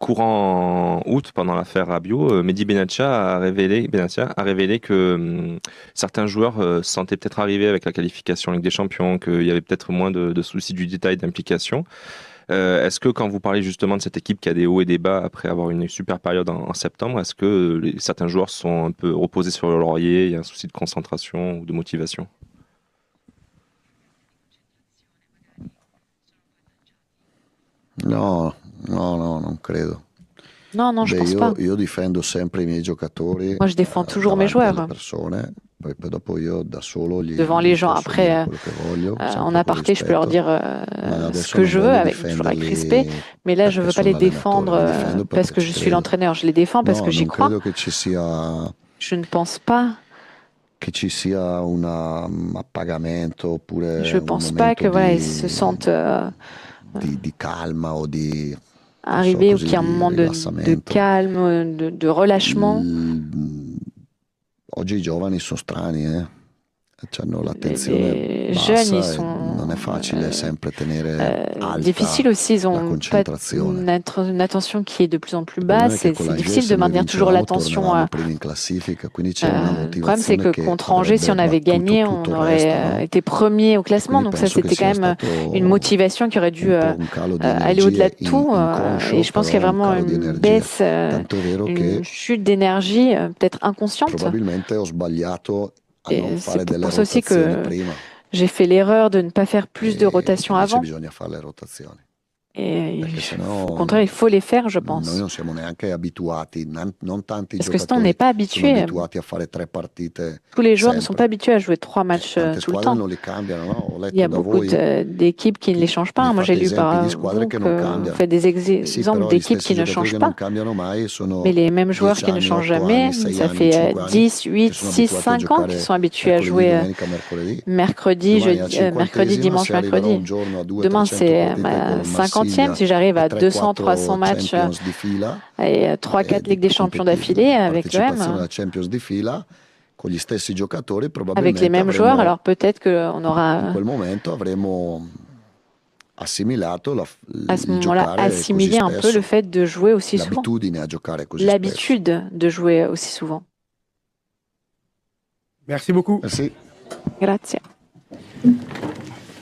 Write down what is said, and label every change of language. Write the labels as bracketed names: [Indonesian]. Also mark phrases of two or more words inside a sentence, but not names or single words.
[French] Courant août, pendant l'affaire Rabiot, Mehdi Benatia a révélé que certains joueurs se sentaient peut-être arrivés avec la qualification Ligue des Champions, qu'il y avait peut-être moins de soucis du détail, d'implication. Est-ce que quand vous parlez justement de cette équipe qui a des hauts et des bas après avoir une super période en septembre, est-ce que certains joueurs sont un peu reposés sur le laurier, il y a un souci de concentration ou de motivation? [Italian] No, no, no, non credo. [French] Non, non, je [Italian] Beh, [French] pense pas. [Italian] io difendo sempre i miei giocatori [French] Moi, je défends toujours mes [Italian] davanti alle [French] joueurs [Italian] persone, poi dopo io da solo [French] devant les [Italian] gli [French] gens. [Italian] posso [French] Après, [Italian] dire quello che voglio, [French] en [Italian] sempre con [French] aparté, je peux leur [Italian] rispetto, [French] dire [Italian] ma [French] ce [Italian] adesso [French] que [Italian] non [French] je veux, [Italian] voglio [French] toujours avec respect. [Italian] difenderli [French] Mais là, je [Italian] perché [French] veux pas [Italian] sono [French] les [Italian] l'allenatore, [French] défendre [Italian] li difendo [French] parce [Italian] perché [French] que [Italian] ci [French] je suis [Italian] credo. [French] l'entraîneur. Je les défends parce [Italian] No, [French] que j'y [Italian] non [French] crois. [Italian] credo [French] Je ne pense pas. [Italian] che ci sia un appagamento oppure [French] Je [Italian] un [French] pense pas [Italian] momento [French] que voilà, ils se sentent [Italian] di calma o di, non so, [French] arrivés ou qu'il [Italian] così, [French] y a un [Italian] di [French] moment de [Italian] rilassamento. [French] calme, de relâchement. [Italian] L- Oggi i giovani sono strani, eh? Hanno l'attenzione [French] Les jeunes, ils [Italian] bassa e [French] sont [Italian] non è facile sempre tenere alta [French] difficiles aussi. Ils [Italian] la [French] ont pas [Italian] concentrazione. [French] une attention qui est de plus en plus [Italian] Il problema [French] basse. [Italian] è che [French] C'est [Italian] con [French] c'est [Italian] l'Angers [French] difficile de [Italian] se noi [French] maintenir toujours [Italian] vincevamo [French] l'attention. [Italian] tornavamo primi in classifica, quindi c'è una [French] Le problème, c'est [Italian] motivazione [French] que [Italian] che [French] contre Angers, si [Italian] avrebbe [French] on avait [Italian] battuto [French] gagné, [Italian] tutto [French] on [Italian] il [French] aurait [Italian] resto, no? [French] été premier au [Italian] E [French] classement. [Italian] quindi [French] Donc ça, [Italian] penso che [French] c'était quand [Italian] sia [French] même une [Italian] stato [French] motivation qui aurait dû [Italian] un po' un calo di [French] aller au-delà [Italian] energie [French] de tout. Et [Italian] inconscio, [French] je pense qu'il y a [Italian] però un [French] vraiment [Italian] calo di [French] une [Italian] energie. [French] baisse, [Italian] Tanto è vero [French] une [Italian] che [French] chute d'énergie, peut-être inconsciente. [Italian] probabilmente ho sbagliato a non [French] Et c'est [Italian] fare delle [French] pour ça aussi [Italian] rotazioni [French] que [Italian] prima. [French] j'ai fait l'erreur de ne pas faire plus de [Italian] E [French] rotation [Italian] invece [French] avant. [Italian] bisogna fare le rotazioni, [French] Et [Italian] perché [French] au [Italian] sennò [French] contraire, il faut les faire, je [Italian] noi [French] pense. [Italian] non siamo neanche abituati, non tanti [French] Parce que sinon, on n'est [Italian] giocatori [French] pas [Italian] sono [French] habitué. [Italian] abituati a fare 3 partite [French] Tous les joueurs ne sont pas [Italian] sempre. [French] habitués à jouer 3 matchs [Italian] Tante [French] tout le [Italian] squadre [French] temps. [Italian] non li cambiano, no? Ho [French] Il y [Italian] letto [French] a [Italian] da [French] beaucoup [Italian] voi [French] d'équipes qui ne les [Italian] che [French] changent [Italian] mi [French] pas. Moi, j'ai [Italian] fate [French] lu [Italian] esempi di [French] par [Italian] squadre [French] vous [Italian] che non [French] que vous [Italian] cambiano. [French] faites des [Italian] Sì, [French] exemples [Italian] però gli [French] d'équipes [Italian] stessi [French] qui ne [Italian] giocatori [French] changent [Italian] che non [French] pas. [Italian] cambiano mai [French] Mais [Italian] sono [French] les mêmes joueurs [Italian] 10 [French] qui ne [Italian] anni, [French] changent [Italian] 8 [French] jamais, [Italian] anni, 6 [French] ça [Italian] anni, [French] fait [Italian] 5 anni [French] 10, [Italian] che [French] 8, [Italian] sono [French] 6, [Italian] abituati a [French] 5 ans qu'ils [Italian] giocare [French] sont habitués à [Italian] mercoledì, [French] jouer [Italian] domenica, mercoledì. Domani al [French] mercredi, [Italian] 50°, [French] dimanche, [Italian] se arriverò un [French] mercredi. [Italian] giorno a [French] Demain, [Italian] 200-300 [French] c'est [Italian] partite [French] ma [Italian] col [French] 50e. [Italian] Marsiglia [French] Si j'arrive [Italian] e [French] à 200, 300 [Italian] 3-4 [French] matchs [Italian] Champions di fila, [French] et 3-4 Ligues des Champions d'affilée avec [Italian] partecipazione [French] l'OM, [Italian] alla Champions di fila, con gli stessi giocatori [French] avec les [Italian] probabilmente [French] mêmes joueurs, [Italian] avremo, [French] alors peut-être qu'on [Italian] in [French] aura [Italian] quel momento avremo assimilato [French] à ce [Italian] il [French] moment-là [Italian] giocare così [French] assimilé un peu le [Italian] spesso, [French] fait de jouer aussi souvent, [Italian] l'abitudine a giocare così spesso. [French] l'habitude de jouer aussi souvent. Merci beaucoup. Merci. [Italian] Grazie.